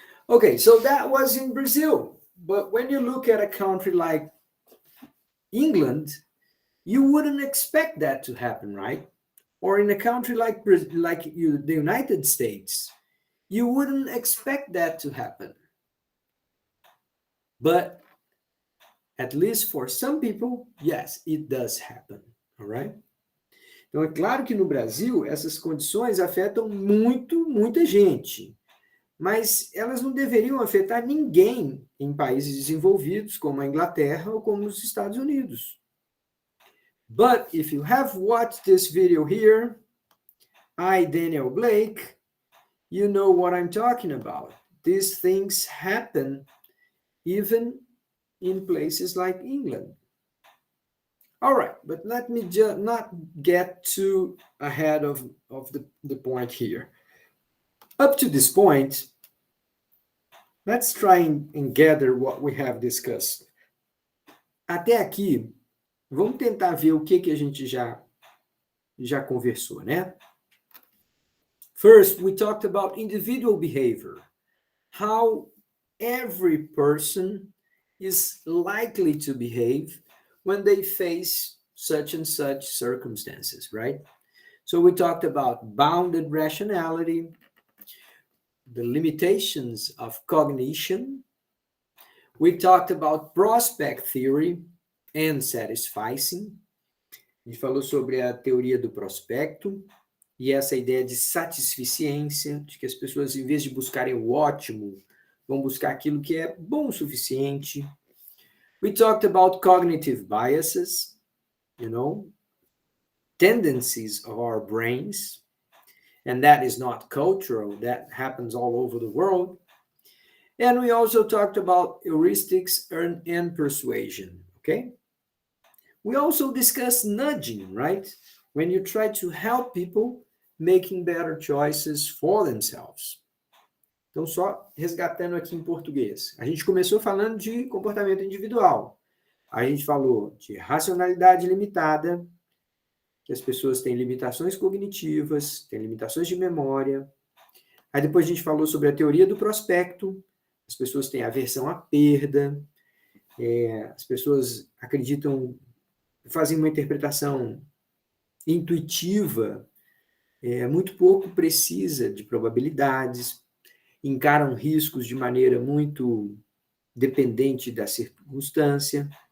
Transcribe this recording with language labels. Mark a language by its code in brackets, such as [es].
[en] Okay, so that was in Brazil. But when you look at a country like England, you wouldn't expect that to happen, right? Or in a country like the United States, you wouldn't expect that to happen. But at least for some people, yes, it does happen, all right? [pt] Então, é claro que no Brasil, essas condições afetam muita gente. Mas elas não deveriam afetar ninguém em países desenvolvidos, como a Inglaterra ou como os Estados Unidos. [en] But if you have watched this video here, I, Daniel Blake, you know what I'm talking about. These things happen even in places like England. All right, but let me just not get too ahead of the point here. Up to this point, let's try and gather what we have discussed. [pt] Até aqui, vamos tentar ver o que a gente já conversou, né? [en] First, we talked about individual behavior, how every person is likely to behave when they face such and such circumstances, right? So we talked about bounded rationality, the limitations of cognition. We talked about prospect theory and satisficing. [pt] A gente falou sobre a teoria do prospecto e essa ideia de satisficiência, de que as pessoas, em vez de buscarem o ótimo vão buscar aquilo que é bom o suficiente. [en] We talked about cognitive biases, tendencies of our brains, and that is not cultural, that happens all over the world. And we also talked about heuristics and persuasion, okay? We also discussed nudging, right? When you try to help people making better choices for themselves. [pt] Então, só resgatando aqui em português. A gente começou falando de comportamento individual. A gente falou de racionalidade limitada, que as pessoas têm limitações cognitivas, têm limitações de memória. Aí depois a gente falou sobre a teoria do prospecto, as pessoas têm aversão à perda, as pessoas acreditam, fazem uma interpretação intuitiva, muito pouco precisa de probabilidades, encaram riscos de maneira muito dependente da circunstância.